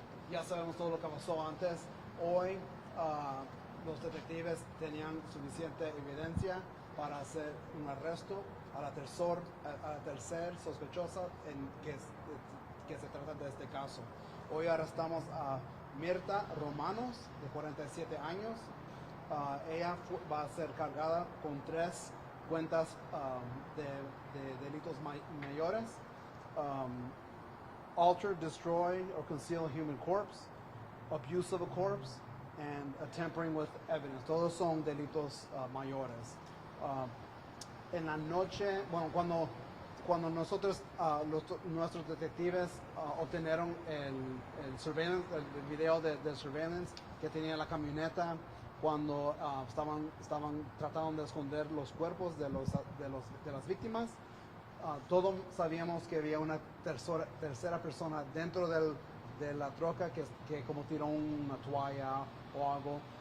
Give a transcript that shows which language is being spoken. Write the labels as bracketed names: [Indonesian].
[Spanish] Ya sabemos todo lo que pasó antes. Hoy, los detectives tenían suficiente evidencia para hacer un arresto a la tercer sospechosa que se trata de este caso. Hoy arrestamos a Mirta Romanos, de 47 años. Ella va a ser cargada con 3 cuentas de delitos mayores. [English] Alter, destroy, or conceal a human corpse, abuse of a corpse, and tampering with evidence. [Spanish] Todos son delitos mayores. En la noche, bueno, cuando nosotros, nuestros detectives obtenieron el surveillance, el video del surveillance que tenía la camioneta, cuando estaban tratando de esconder los cuerpos de las víctimas, todos sabíamos que había una tercera persona dentro de la troca que como tiró una toalla o algo.